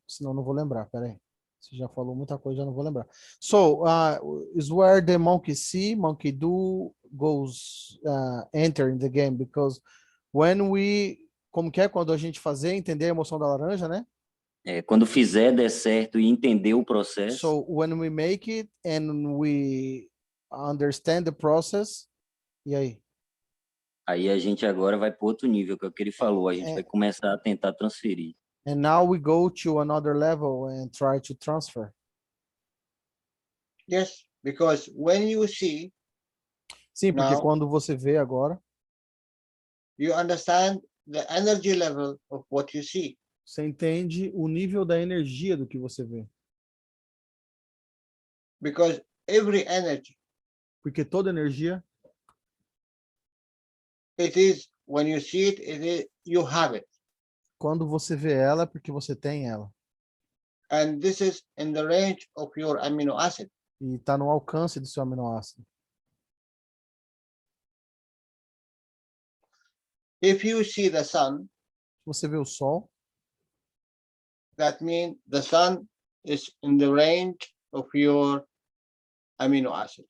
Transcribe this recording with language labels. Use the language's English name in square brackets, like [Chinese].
[Portuguese] Senão eu não vou lembrar, peraí. Você já falou muita coisa, já não vou lembrar. [English] So, is where the monkey see, monkey do goes enter in the game, because when we, [Portuguese] como que é quando a gente fazer, entender a emoção da laranja, né? Quando fizer, der certo e entender o processo, [English] So when we make it and we understand the process, [Portuguese] e aí? aí a gente agora vai para outro nível, que é o que ele falou, a gente vai começar a tentar transferir. [English] And now we go to another level and try to transfer. Yes, because when you see, [Portuguese] Sim, porque [English] now, [Portuguese] quando você vê agora, [English] you understand the energy level of what you see. [Portuguese] você entende o nível da energia do que você vê. [English] Because every energy, [Portuguese] Porque toda energia, [English] it is, when you see it, you have it. [Portuguese] quando você vê ela, é porque você tem ela. [English] And this is in the range of your amino acid. [Portuguese] E está no alcance do seu aminoácido. [English] If you see the sun, [Portuguese] Se você vê o sol, [English] that means the sun is in the range of your amino acid.